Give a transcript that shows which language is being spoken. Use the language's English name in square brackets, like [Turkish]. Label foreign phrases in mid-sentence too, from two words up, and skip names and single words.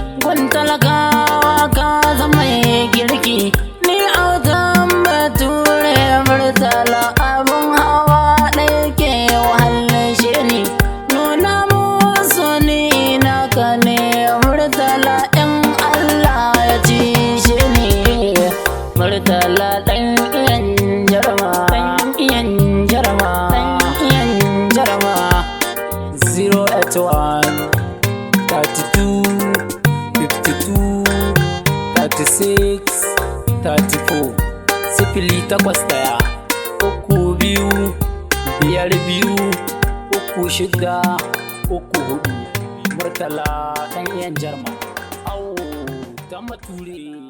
[Hausa] Gun talakawa ka zama mai girki, ni autan bature Murtala abun hawa ɗaya ke wahalshe ni. Nuna musu ni naka ne Murtala in Allah ya ci shi ni. Murtala ɗan iyan jarma, ɗan iyan jarma, ɗan iyan jarma. [English] Zero eight one, thirty-two, fifty-two, thirty-six, thirty-four. [Hausa] Sifili takwas ɗaya, uku biyu, biyar biyu, uku shida, uku huɗu. Murtala ɗan iyan jarma. Au, dan bature.